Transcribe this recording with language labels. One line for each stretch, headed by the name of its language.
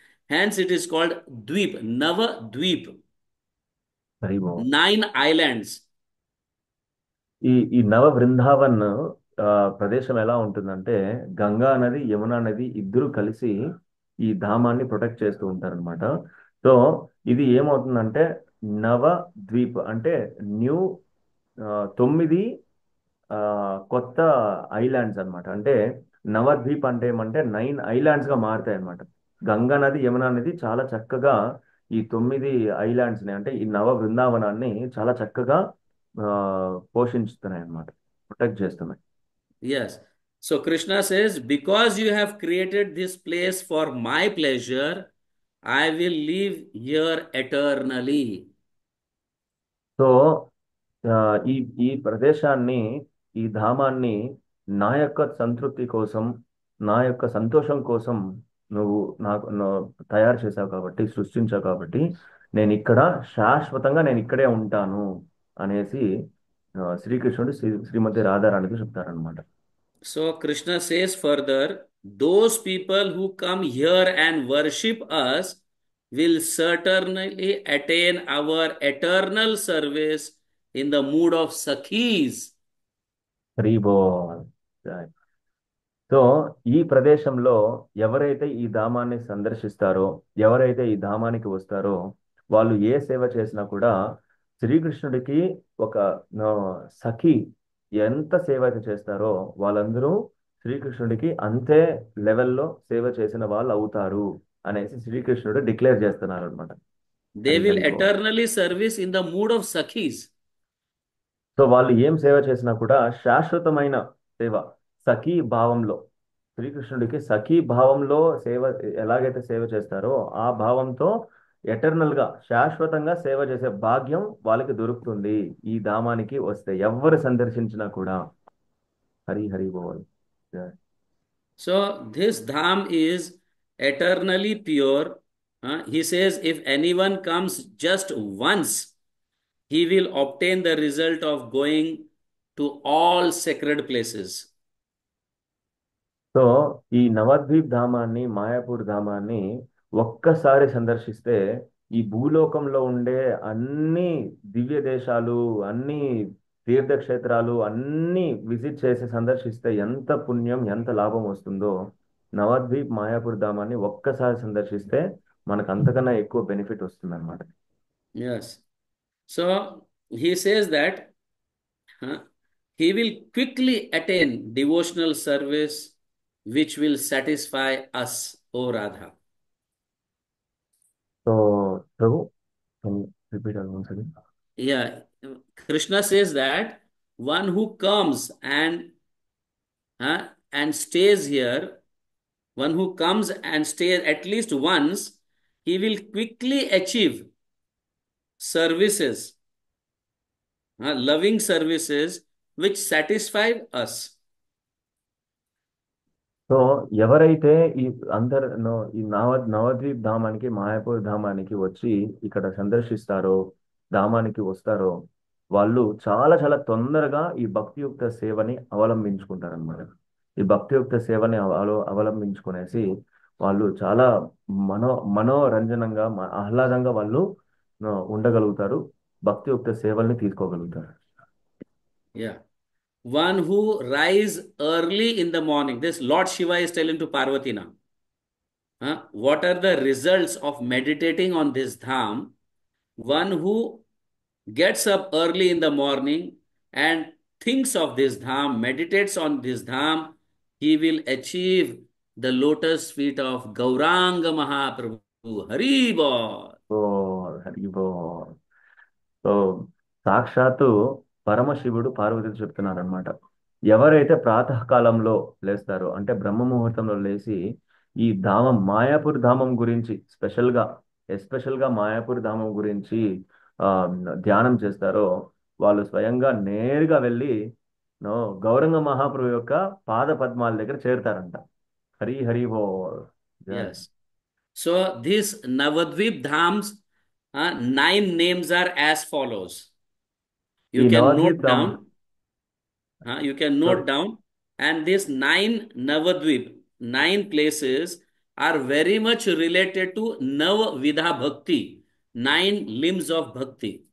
English: Hence it is called Dweep, Nava Dweep,
Telugu: Hari boll.
English: 9 islands.
Telugu: ఈ ఈ నవ బృందావన్ ప్రదేశం ఎలా ఉంటుందంటే గంగా నది యమునా నది ఇద్దరు కలిసి ఈ ధామాన్ని ప్రొటెక్ట్ చేస్తూ ఉంటారనమాట. సో ఇది ఏమవుతుందంటే నవ ద్వీప్ అంటే న్యూ 9 కొత్త ఐలాండ్స్ అన్నమాట. అంటే నవద్వీప్ అంటే ఏమంటే 9 ఐలాండ్స్ గా మారుతాయి అన్నమాట. గంగా నది యమునా నది చాలా చక్కగా ఈ 9 ఐలాండ్స్ ని అంటే ఈ నవ బృందావనాన్ని చాలా చక్కగా ఆ, పోషించుతున్నాయి అన్నమాట, ప్రొటెక్ట్ చేస్తున్నాయి.
English: Yes. So Krishna says, because you have created this place for my pleasure, I will live here eternally.
Telugu: So ఆ, ఈ ఈ ప్రదేశాన్ని ఈ ధామాన్ని నా యొక్క సంతృప్తి కోసం నా యొక్క సంతోషం కోసం నువ్వు తయారు చేశావు కాబట్టి సృష్టించావు కాబట్టి నేను ఇక్కడ శాశ్వతంగా నేను ఇక్కడే ఉంటాను అనేసి శ్రీకృష్ణుడు శ్రీమతి రాధారాణికి చెప్తారనమాట.
English: So Krishna says further, those people who come here and worship us will certainly attain our eternal service in the mood of Sakhis.
Telugu: Hari boll. So ఈ ప్రదేశంలో ఎవరైతే ఈ ధామాన్ని సందర్శిస్తారో ఎవరైతే ఈ ధామానికి వస్తారో వాళ్ళు ఏ సేవ చేసినా కూడా శ్రీకృష్ణుడికి ఒక ఆ, సఖి ఎంత సేవ అయితే చేస్తారో వాళ్ళందరూ శ్రీకృష్ణుడికి అంతే లెవెల్లో సేవ చేసిన వాళ్ళు అవుతారు అనేసి శ్రీకృష్ణుడు డిక్లేర్ చేస్తున్నారు అనమాట.
English: They
Telugu: Hari
English: will
Telugu: Hari boll.
English: eternally service in the mood of Sakhis.
Telugu: So వాళ్ళు ఏం సేవ చేసినా కూడా శాశ్వతమైన సేవ సఖీ భావంలో శ్రీకృష్ణుడికి సఖీ భావంలో సేవ ఎలాగైతే సేవ చేస్తారో ఆ భావంతో ఎటర్నల్ గా శాశ్వతంగా సేవ చేసే భాగ్యం వాళ్ళకి దొరుకుతుంది ఈ ధామానికి వస్తే ఎవరు సందర్శించినా కూడా. హరి హరి బోల్.
English: So this dham is eternally pure. He says, if anyone comes just once, he will obtain the result of going to all sacred places.
Telugu: So ఈ నవద్వీప్ ధామాన్ని మాయాపూర్ ధామాన్ని ఒక్కసారి సందర్శిస్తే ఈ భూలోకంలో ఉండే అన్ని దివ్య దేశాలు అన్ని తీర్థక్షేత్రాలు అన్ని విజిట్ చేసి సందర్శిస్తే ఎంత పుణ్యం ఎంత లాభం వస్తుందో నవద్వీప్ మాయాపూర్ ధామాన్ని ఒక్కసారి సందర్శిస్తే మనకు అంతకన్నా ఎక్కువ బెనిఫిట్ వస్తుంది అనమాట.
English: Yes. So he says that he will quickly attain devotional service which will satisfy us, O Radha. So Prabhu repeat once again. Yeah, Krishna says that one who comes and stays here, one who comes and stays at least once, he will quickly achieve services, loving services which satisfy us.
Telugu: So ఎవరైతే ఈ ఈ నవద్వీప్ ధామానికి మాయాపూర్ ధామానికి వచ్చి ఇక్కడ సందర్శిస్తారో ధామానికి వస్తారో వాళ్ళు చాలా చాలా తొందరగా ఈ భక్తియుక్త సేవని అవలంబించుకుంటారన్నమాట. ఈ భక్తియుక్త సేవని అవలంబించుకునేసి వాళ్ళు చాలా మనోరంజనంగా ఆహ్లాదంగా వాళ్ళు ఉండగలుగుతారు, భక్తియుక్త సేవల్ని తీసుకోగలుగుతారు.
English: Yeah. One who rise early in the morning. This Lord Shiva is telling to Parvati now. What are the results of meditating on this dham? One who gets up early in the morning and thinks of this dham, meditates on this dham, he will achieve the lotus feet of Gauranga Mahaprabhu. Hari Bol.
Telugu: Oh హరిబో. So సాక్షాత్తు పరమశివుడు పార్వతితో చెప్తున్నారనమాట. ఎవరైతే ప్రాతకాలంలో లేస్తారో అంటే బ్రహ్మ ముహూర్తంలో లేచి ఈ ధామం మాయాపూర్ ధామం గురించి ఎస్పెషల్ గా మాయాపూర్ ధామం గురించి ఆ, ధ్యానం చేస్తారో వాళ్ళు స్వయంగా నేరుగా వెళ్ళి నో గౌరంగ మహాప్రభు యొక్క పాద పద్మాల దగ్గర చేరుతారంట. హరి హరి బోల్. జై.
English: Yes. So these Navadvip Dhams, 9 names are as follows.
Telugu: ఈ
English: You can
Telugu: Navadwip
English: note
Telugu: ధామం.
English: down. You can sorry. note down. And these 9 Navadvip, 9 places are very much related to Navavidha Bhakti, 9 limbs of Bhakti.